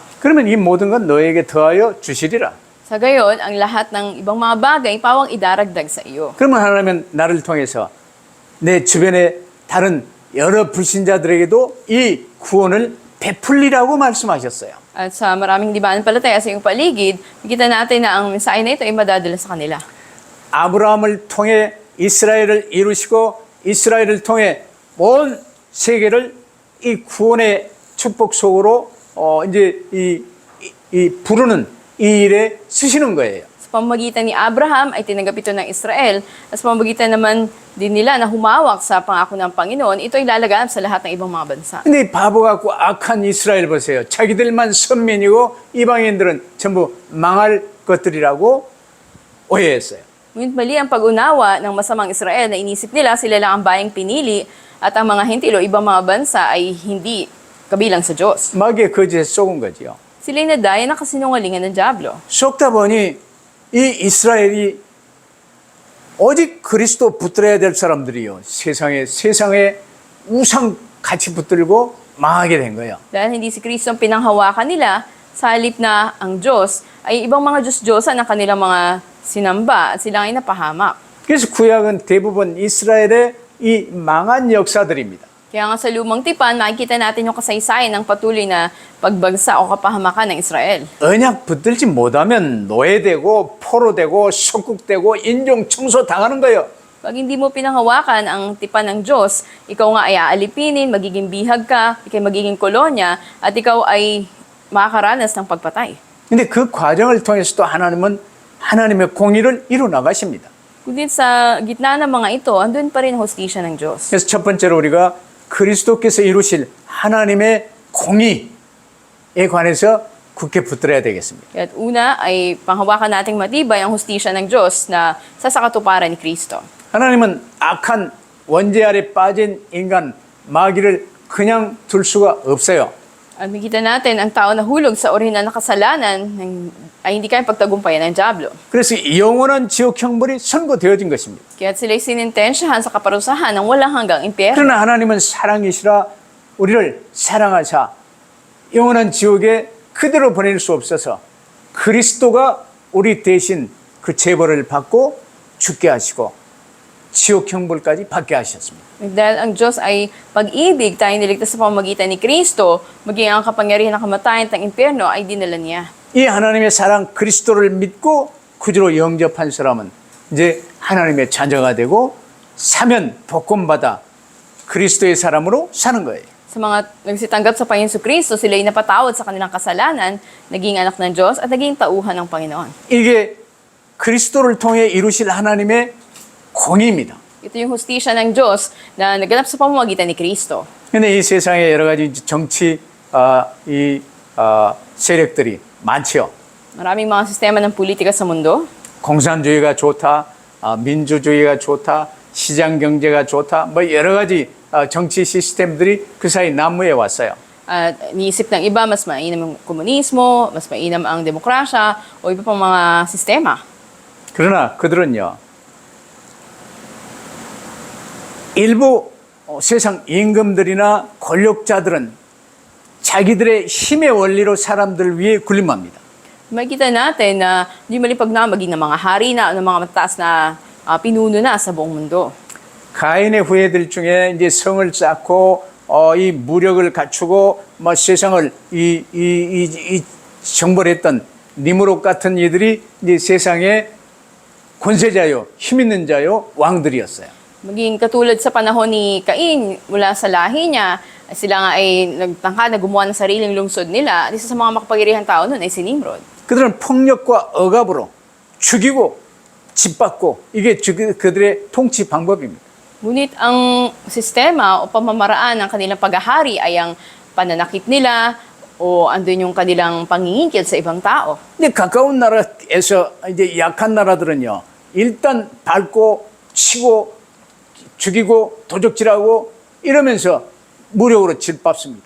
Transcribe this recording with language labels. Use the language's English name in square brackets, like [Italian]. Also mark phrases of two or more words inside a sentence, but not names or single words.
[Korean] 그러면 이 모든 건 너에게 더하여 주시리라. [Filipino] Sa gayon, ang lahat ng ibang mga bagay pawang idaragdag sa iyo. [Korean] 그러면 하나님은 나를 통해서 내 주변의 다른 여러 불신자들에게도 이 구원을 베풀리라고 말씀하셨어요. [Filipino] At sa maraming dibanan-palataya sa iyong paligid, makita natin na ang mensahe na ito ay madadala sa kanila. [Korean] 아브라함을 통해 이스라엘을 이루시고 이스라엘을 통해 온 세계를 이 구원의 축복 속으로 이제 이 부르는 이 일에 쓰시는 거예요. [Filipino] Sa pamamagitan ni Abraham ay tinanggap ito ng Israel. At sa pamamagitan naman din nila na humawak sa pangako ng Panginoon, ito ay lalaganap sa lahat ng ibang mga bansa. [Korean] 근데 이 바보 같고 악한 이스라엘 보세요. 자기들만 선민이고 이방인들은 전부 망할 것들이라고 오해했어요. [Filipino] Ngunit mali ang pag-unawa ng masamang Israel na inisip nila sila lang ang bayang pinili at ang mga hintilo, ibang mga bansa ay hindi kabilang sa Diyos. [Korean] 마귀의 거짓에 속은 거지요. [Filipino] Sila'y nadaya ng kasinungalingan ng Diablo. [Korean] 속다 보니 이 이스라엘이 오직 그리스도 붙들어야 될 사람들이요. 세상에 우상 같이 붙들고 망하게 된 거예요. [Filipino] Dahil hindi si Kristo ang pinanghawakan nila, sa halip na ang Diyos ay ibang mga Diyos-Diyosan ang kanilang mga sinamba at sila ay napahamak. [Korean] 그래서 구약은 대부분 이스라엘의 이 망한 역사들입니다. [Filipino] Kaya nga sa lumang tipan, makikita natin yung kasaysayan ng patuloy na pagbagsa o kapahamakan ng Israel. [Korean] 언약 붙들지 못하면 노예되고 포로되고 속국되고 인종 청소 당하는 거예요. [Filipino] Pag hindi mo pinanghawakan ang tipan ng Diyos, ikaw nga ay aalipinin, magiging bihag ka, ikay magiging kolonya, at ikaw ay makakaranas ng pagpatay. [Korean] 근데 그 과정을 통해서도 하나님은 하나님의 공의를 이루 나가십니다. [Filipino] Kundi sa gitna ng mga ito, andun pa rin ang hostisya ng Diyos. [Korean] 그래서 첫 번째로 우리가 그리스도께서 이루실 하나님의 공의에 관해서 굳게 붙들어야 되겠습니다. [Filipino] At una ay panghawakan nating matibay ang hostisya ng Diyos na sa sakatuparan ni Kristo. [Korean] 하나님은 악한 원죄 아래 빠진 인간 마귀를 그냥 둘 수가 없어요. [Filipino] At makita natin ang tao na hulog sa orihinal na kasalanan ay hindi kayang pagtagumpayan ng Diablo. [Korean] 그래서 영원한 지옥 형벌이 선고되어진 것입니다. [Filipino] Kaya sila'y sinintensyahan sa kaparusahan ng walang hanggang impyerno. [Korean] 그러나 하나님은 사랑이시라 우리를 사랑하사 영원한 지옥에 그대로 보낼 수 없어서 그리스도가 우리 대신 그 재벌을 받고 죽게 하시고 지옥 형벌까지 받게 하셨습니다. [Filipino] Dahil ang Diyos ay pag-ibig, tayo niligtas sa pamamagitan ni Kristo, maging ang kapangyarihan ng kamatayan ng impyerno ay dinala niya. [Korean] 이 하나님의 사랑 그리스도를 믿고 구주로 영접한 사람은 이제 하나님의 자녀가 되고 사면 복권받아 그리스도의 사람으로 사는 거예요. [Filipino] Sa mga nagsitanggap sa Panginoon Kristo, sila ay napatawad sa kanilang kasalanan, naging anak ng Diyos at naging tauhan ng Panginoon. [Korean] 이게 그리스도를 통해 이루실 하나님의 공의입니다. [Filipino] Ito yung hustisya ng Diyos na naganap sa pamamagitan ni Kristo. [Korean] 근데 이 세상에 여러 가지 정치 세력들이 많죠. [Filipino] Maraming mga sistema ng politika sa mundo. [Korean] 공산주의가 좋다, 민주주의가 좋다, 시장 경제가 좋다, 뭐 여러 가지 정치 시스템들이 그 사이 난무해 왔어요. [Filipino] At iniisip ng iba, mas mainam ang komunismo, mas mainam ang demokrasya, o iba pang mga sistema. [Korean] 그러나 그들은요, 일부 세상 임금들이나 권력자들은 자기들의 힘의 원리로 사람들 위에 군림합니다. [Filipino] Makikita natin na hindi malipag na maging ng mga hari na, ng mga mataas na pinuno na sa buong mundo. [Korean] 가인의 후예들 중에 이제 성을 쌓고 이 무력을 갖추고 뭐 세상을 이 정벌했던 니무롯 같은 이들이 이제 세상의 권세자요, 힘 있는 자요, 왕들이었어요. [Filipino] Maging katulad sa panahon ni Cain, mula sa lahi niya, sila nga ay nagtangka na gumawa ng sariling lungsod nila. At isa sa mga makapangyarihang tao nun ay si Nimrod. [Korean] 그들은 폭력과 억압으로 죽이고 짓밟고 이게 그들의 통치 방법입니다. [Filipino] Ngunit ang sistema o pamamaraan ng kanilang paghahari ay ang pananakit nila o andun yung kanilang pangingikil sa ibang tao. [Korean] 근데 가까운 나라에서 이제 약한 나라들은요, 일단 밟고 치고 죽이고 도적질하고 이러면서 무력으로 짓밟습니다.